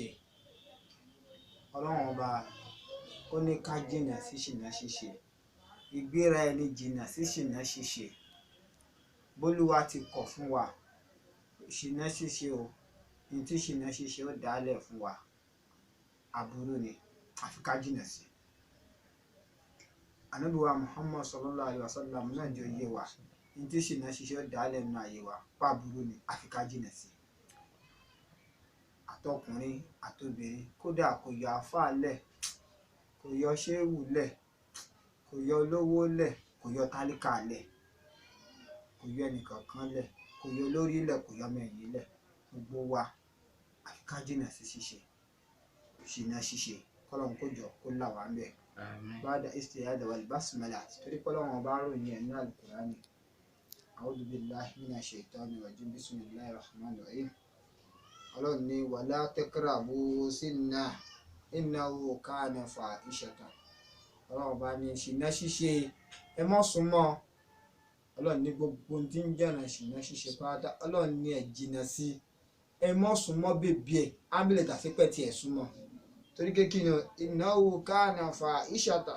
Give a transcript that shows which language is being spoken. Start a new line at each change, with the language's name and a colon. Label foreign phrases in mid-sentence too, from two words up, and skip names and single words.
Yoruba: Ọlọ́run ọba ó ní ká jìnà sí ṣìnà ṣíṣe, ìgbéra ẹni jìnà sí ṣìnà ṣíṣe. bólúwa ti kọ̀ fún wa ṣìnà ṣíṣe o ní tí ṣìnà ṣíṣe ó dálẹ̀ fún wa aburú ni àfi ká jìnà sí. Ànábì wa Muhammad
Arabic: صلى الله عليه وسلم
Yoruba: náà jẹ́ oyé wa ní tí ṣìnà ṣíṣe ó dálẹ̀ nínú ayé wa pàbúrú ni àfi ká jìnà sí. àtọkùnrin àtobìnrin kódà kò yọ àfáà lẹ̀ kò yọ ṣéwù lẹ̀ kò yọ olówó lẹ̀ kò yọ tálíkà lẹ̀ kò yọ ẹnìkankan lẹ̀ kò yọ olórí lẹ̀ kò yọ mẹ́yìn lẹ̀ gbogbo wa àfi ká jìnà sí ṣíṣe ṣìnà ṣíṣe kọ́lọ́n kó jọ kó là wá ń bẹ̀. Àmín.
Arabic: بعد الاستعاذة والبسملة
Yoruba: torí kọ́lọ́n ọba ròyìn ẹ̀ ní Al-Qur'ani.
Arabic: أعوذ بالله من الشيطان الرجيم بسم الله الرحمن الرحيم.
Yoruba: ọlọ́run ní
Arabic: ولا تقربوا الزنا إنه كان فاحشة.
Yoruba: ọlọ́run ọba ní ṣìnà ṣíṣe ẹ má súnmọ́. ọlọ́run ní gbogbo tí ń jẹ́ràn ṣìnà ṣíṣe pátá ọlọ́run ní ẹ jìnnà sí ẹ má súnmọ́ bèbí ẹ̀ ábílẹ̀ tàfipẹ́ tí ẹ súnmọ́ torí pé kí ni
Arabic: إنه كان فاحشة.